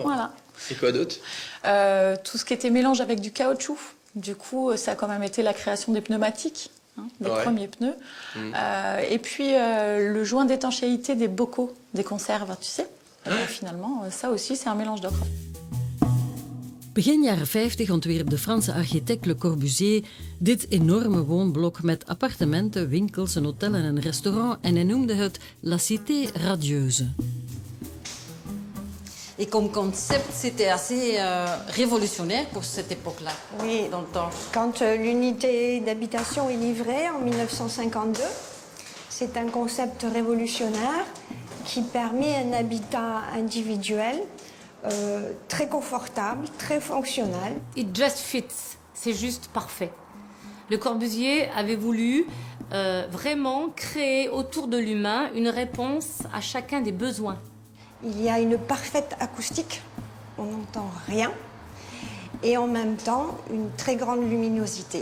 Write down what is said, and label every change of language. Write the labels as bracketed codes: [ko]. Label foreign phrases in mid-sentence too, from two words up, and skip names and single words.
[fr] Voilà. Et quoi d'autre? Tout ce qui était mélange avec du caoutchouc. Du coup, ça a quand même été la création des pneumatiques, des premiers pneus. Et puis, le joint d'étanchéité des bocaux, des conserves, tu sais. Finalement, ça aussi, c'est un mélange d'ocre. [nl] Begin jaren 50 ontwierp de Franse architect Le Corbusier dit enorme woonblok met appartementen, winkels, een hotel en een restaurant en hij noemde het La Cité Radieuse. [fr] Et comme concept, c'était assez révolutionnaire pour cette époque-là. Oui, dans le temps. Quand l'unité d'habitation est livrée en 1952, c'est un concept révolutionnaire qui permet un habitat individuel très confortable, très fonctionnel. [en] It just fits, [fr] c'est juste parfait. Le Corbusier avait voulu vraiment créer autour de l'humain une réponse à chacun des besoins. Il y a une parfaite acoustique, on n'entend rien, et en même temps une très grande luminosité.